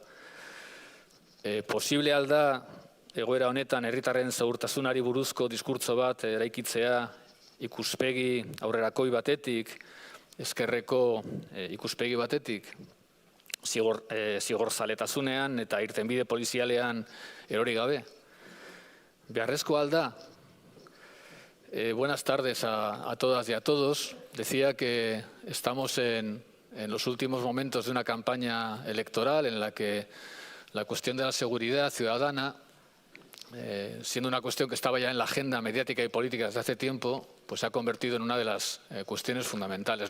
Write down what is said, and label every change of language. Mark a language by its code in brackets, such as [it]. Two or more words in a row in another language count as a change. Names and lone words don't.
[eu] Posible alda egoera honetan herritarren segurtasunari buruzko diskurtso bat eraikitzea ikuspegi aurrerakoi batetik, ezkerreko ikuspegi batetik, zigorzaletasunean eta irtenbide polizialean erori gabe. Beharrezkoa alda. [es] Buenas tardes a todas y a todos. Decía que estamos en los últimos momentos de una campaña electoral en la que la cuestión de la seguridad ciudadana, siendo una cuestión que estaba ya en la agenda mediática y política desde hace tiempo, pues se ha convertido en una de las cuestiones fundamentales.